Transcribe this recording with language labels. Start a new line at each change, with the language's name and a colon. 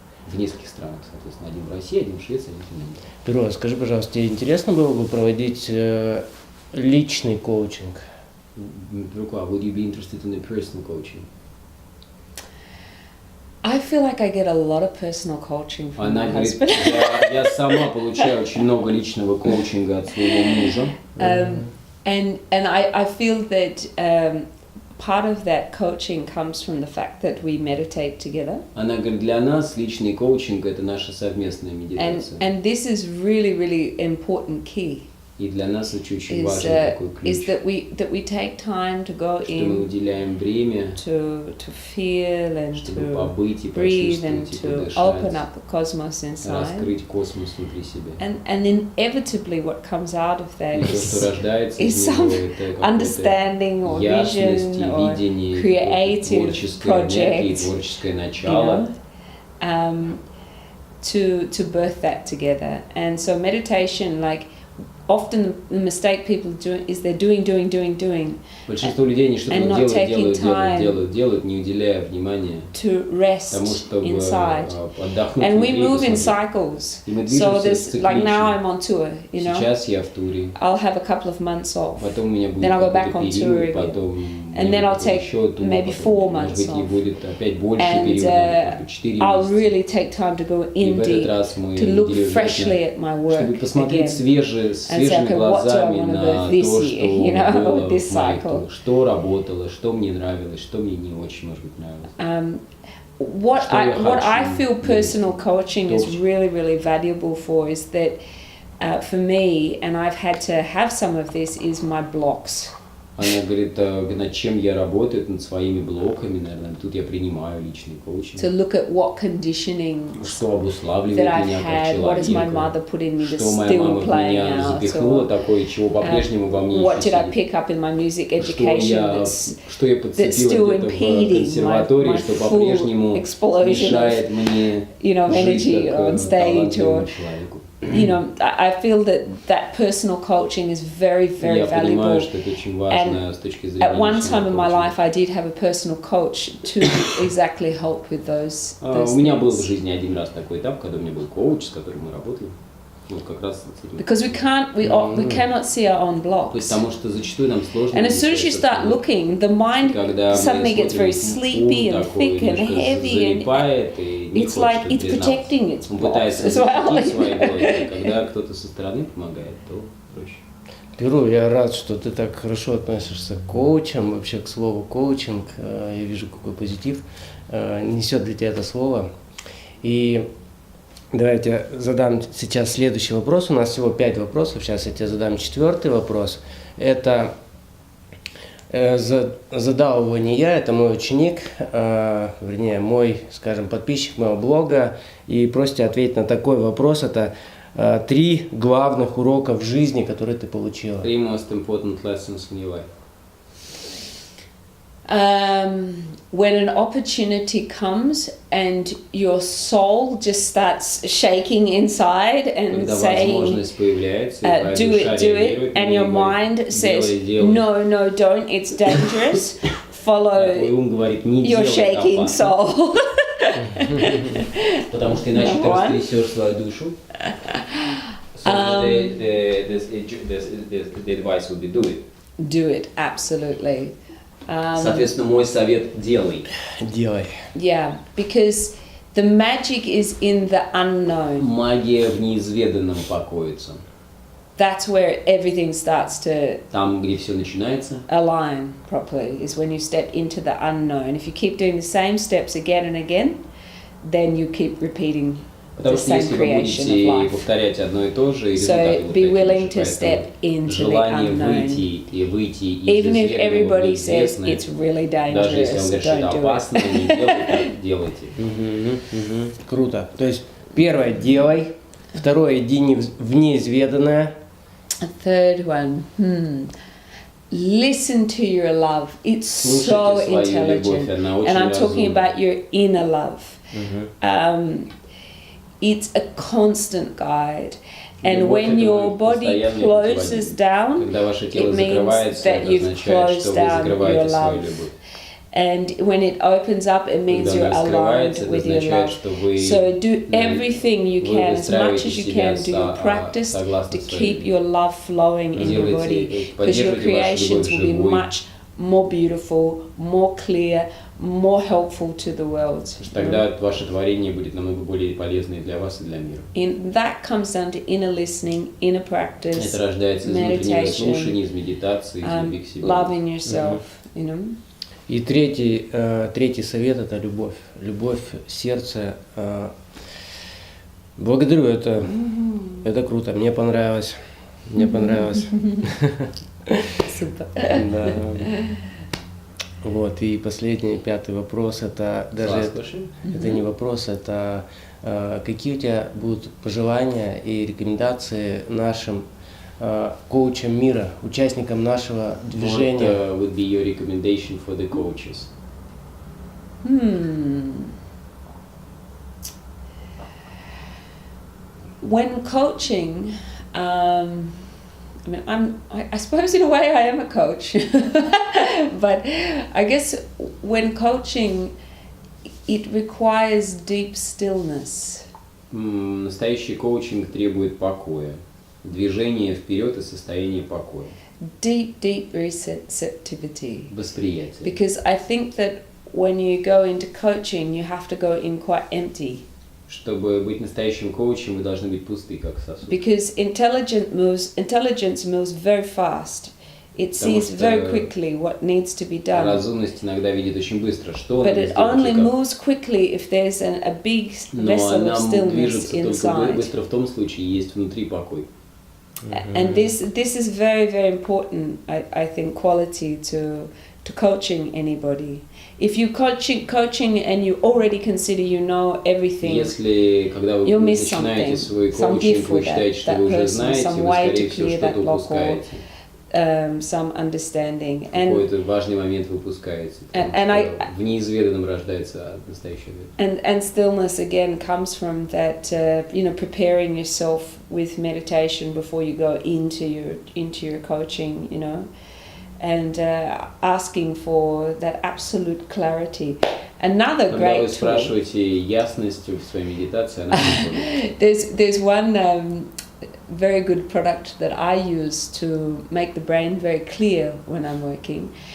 Russian: В нескольких странах, соответственно, один в России, один в Швеции, один в Финляндии. Перу, скажи, пожалуйста, тебе интересно было бы проводить личный коучинг?
English: Перукуа, would you be interested in a personal coaching? I feel like I get a lot of personal coaching from my husband.
Russian: Я сама получаю очень много личного коучинга от своего мужа.
English: And I feel that part of that coaching comes from the fact that we meditate together.
Russian: Она говорит, для нас личный коучинг это наша совместная медитация.
English: And this is really, really important key.
Russian: И для нас это очень важный такой ключ.
English: Is that we take time to go
Russian: что мы уделяем время,
English: to feel and
Russian: чтобы побыть и
English: breathe and
Russian: почувствовать, и
English: to
Russian: подышать,
English: open up the cosmos inside.
Russian: раскрыть космос внутри себя.
English: And inevitably what comes out of that is some understanding or vision or creative project,
Russian: творческое начало,
English: to birth that together. And so meditation, like often the mistake people do is they're doing.
Russian: Большинство людей они что-то делают, не уделяя внимания тому, чтобы отдохнуть.
English: And we move in cycles. So there's like now I'm on tour, you know.
Russian: Сейчас я в туре.
English: I'll have a couple of months off.
Russian: Потом у меня будет
English: then I'll go back on tour again.
Russian: Потом
English: and then I'll take maybe 4 months off. And I'll really take time to go in deep, to look freshly at my work
Russian: чтобы посмотреть свежими глазами на то, что было, что работало, что мне нравилось, что мне не очень, может быть, нравилось.
English: What I feel personal coaching is really, really valuable for is that for me, and I've had to have some of this, is my blocks.
Russian: Она говорит, над чем я работаю, над своими блоками, наверное, тут я принимаю личный коучинг.
English: To look at what conditioning
Russian: что обуславливает меня как человека,
English: what has my mother put in me that's
Russian: что моя мама
English: still
Russian: в
English: playing
Russian: меня
English: out,
Russian: запихнула такое, чего по-прежнему во мне
English: what
Russian: еще
English: did I
Russian: сидит.
English: pick up in my music education
Russian: что я подцепила где-то в консерватории, что по-прежнему мешает мне жить как талантливому человеку.
English: You know, I feel that personal coaching is very, very valuable. And at one time in my life, I did have a personal coach to exactly help with those
Russian: У меня был в жизни один раз такой этап, когда у меня был коуч, с которым мы работали.
English: Because we cannot see our own blocks.
Russian: Потому что зачастую нам сложно.
English: And as soon as you start looking, the mind suddenly gets very sleepy and thick and heavy, and it's like it's projecting its blocks as well.
Russian: Когда кто-то со стороны помогает, то проще. Перу, я рад, что ты так хорошо относишься к коучам, вообще к слову коучинг. Я вижу, какой позитив несет для тебя это слово. И давайте задам сейчас следующий вопрос. У нас всего 5 вопросов. Сейчас я тебе задам 4-й вопрос. Это задал его не я, это мой ученик, вернее, мой, скажем, подписчик моего блога, и просите ответить на такой вопрос. Это 3 главных урока в жизни, которые ты получила.
English: 3 most important lessons in your life. When an opportunity comes and your soul just starts shaking inside and saying, do it, and your mind says, no, don't, it's dangerous, follow your shaking soul.
Russian: Потому что иначе ты растрясешь свою душу.
English: So the advice would be do it. Do it, absolutely.
Russian: Соответственно, мой совет – делай. Делай.
English: Yeah, because the magic is in the unknown.
Russian: Магия в неизведанном покоится.
English: That's where everything starts to
Russian: Там, где все начинается,
English: align properly, is when you step into the unknown. If you keep doing the same steps again and again, then you keep repeating
Russian: потому что если вы будете повторять одно и то же, и результаты будут такие же. Поэтому желание выйти из неизведанного в неизвестное, даже если он говорит, что это опасно, не делайте, так делайте. Круто. То есть первое – делай, второе – иди в неизведанное.
English: A third one, listen to your love. It's so intelligent, and I'm talking about your inner love. It's a constant guide, and when your body closes down, it means that you've closed down your love. And when it opens up, it means you're aligned with your love. So do everything you can, as much as you can, do your practice to keep your love flowing in your body, because your creations will be much more beautiful, more clear, more helpful to the world.
Russian: Тогда ваше творение будет намного более полезное для вас и для мира.
English: And that comes down to inner listening, inner practice,
Russian: это рождается из внутреннего слушания, из медитации, из любви к себе.
English: Loving yourself, you know.
Russian: И третий совет – это любовь. Любовь, сердце. Благодарю, это круто, мне понравилось. Супер. Да. Вот, и последний, 5-й вопрос, это даже это не вопрос, это какие у тебя будут пожелания и рекомендации нашим коучам мира, участникам нашего движения?
English: What would be your recommendation for the coaches? When coaching, I mean, I suppose in a way I am a coach, but I guess when coaching, it requires deep stillness.
Russian: Настоящий коучинг требует покоя, движение вперед и состояние покоя.
English: Deep receptivity.
Russian: Восприятие.
English: Because I think that when you go into coaching, you have to go in quite empty.
Russian: Чтобы быть настоящим коучем, вы должны быть пусты, как сосуд.
English: Because intelligence moves very fast. It sees very quickly what needs to be done.
Russian: Разумность иногда видит очень быстро, что
English: But it only moves quickly if there's a big vessel of stillness inside.
Russian: Но она движется только быстро в том случае, есть внутри покой.
English: And this is very, very important, I think, quality to coaching anybody. If you coaching and you already consider you know everything,
Russian: если когда вы начинаете свой коучинг, вы считаете, что вы уже знаете, вы, скорее всего, что-то упускаете.
English: Some understanding.
Russian: Какой-то важный момент вы упускаете. В неизведанном рождается настоящий ответ.
English: And stillness again comes from that, preparing yourself with meditation before you go into your coaching, and asking for that absolute clarity. Another
Russian: Когда
English: great
Russian: вы спрашиваете ясность в своей медитации, она
English: there's one very good product that I use to make the brain very clear when I'm working.